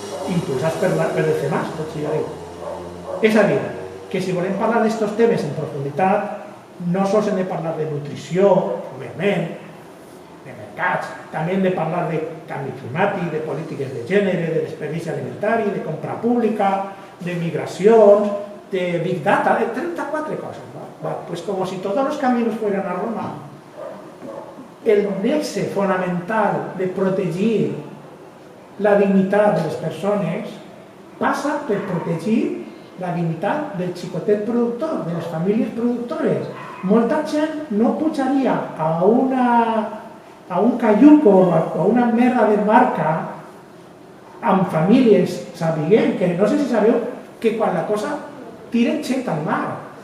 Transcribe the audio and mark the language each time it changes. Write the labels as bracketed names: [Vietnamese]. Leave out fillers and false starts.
[Catalan] Impulsats per el CEMAS, tot si ja diu. És a dir, que si volem parlar d'estos temes en profunditat, no sols hem de parlar de nutrició, òbviament, de mercats, també hem de parlar de canvi climàtic, de polítiques de gènere, de desperdici alimentari, de compra pública, de migracions, de Big Data, de 34 [Spanish] cosas, ¿no? Pues como si todos los caminos fueran a Roma. [Catalan] El nexe fonamental de protegir la dignitat de les persones passa per protegir la dignitat del xicotet productor, de les famílies productores. Molta gent no pujaria a un cayuco o a una merda de barca amb famílies, sabent que, no sé si sabeu, que quan la cosa tiren gent al mar.